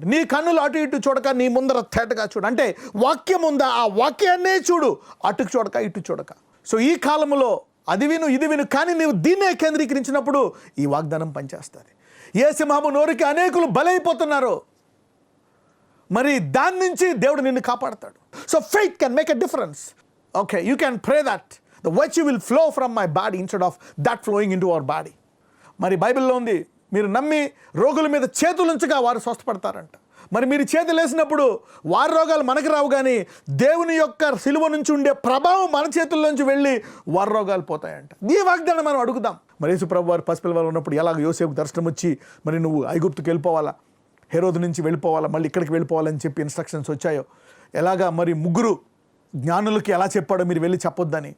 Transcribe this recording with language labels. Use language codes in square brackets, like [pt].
[te] నీ కన్నులు అటు ఇటు చూడక నీ ముందర తేటగా చూడు. అంటే వాక్యం ఉందా, ఆ వాక్యాన్నే చూడు, అటుకు చూడక ఇటు చూడక. సో ఈ కాలంలో అది విను ఇది విను, కానీ నీవు దీన్నే కేంద్రీకరించినప్పుడు ఈ వాగ్దానం పనిచేస్తుంది. ఏ సింహము నోరికి అనేకులు బలైపోతున్నారు, మరి దాని నుంచి దేవుడు నిన్ను కాపాడతాడు. [en] So faith can make a difference. Okay, you can pray that the virtue will flow from my body instead of that flowing into our body. [te] మరి బైబిల్లో ఉంది, మీరు నమ్మి రోగుల మీద చేతులుంచగా వారు స్వస్థపడతారంట. మరి మీరు చేతులు వేసినప్పుడు వారి రోగాలు మనకు రావు, కానీ దేవుని యొక్క సిలువ నుంచి ఉండే ప్రభావం మన చేతుల్లోంచి వెళ్ళి వారి రోగాలు పోతాయంట. ఈ వాగ్దానం మనం అడుగుదాం. మరి యేసు ప్రభు వారు పసిపిల్లవారు ఉన్నప్పుడు ఎలాగ యోసేపు దర్శనం వచ్చి మరి నువ్వు ఐగుప్తుకి వెళ్ళిపోవాలా, హెరోదు నుంచి వెళ్ళిపోవాలా, మళ్ళీ ఇక్కడికి వెళ్ళిపోవాలని చెప్పి ఇన్స్ట్రక్షన్స్ వచ్చాయో, ఎలాగా మరి ముగ్గురు జ్ఞానులకి ఎలా చెప్పాడో మీరు వెళ్ళి చెప్పొద్దని.